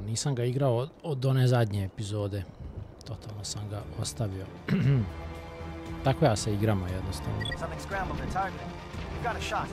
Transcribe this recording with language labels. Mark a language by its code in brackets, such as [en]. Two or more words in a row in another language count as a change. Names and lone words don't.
[sr] Nisam ga igrao od one zadnje epizode. Totalno sam ga ostavio. Tako ja se igrama jednostavno. [en] Something scrambled the target. You've got a shot.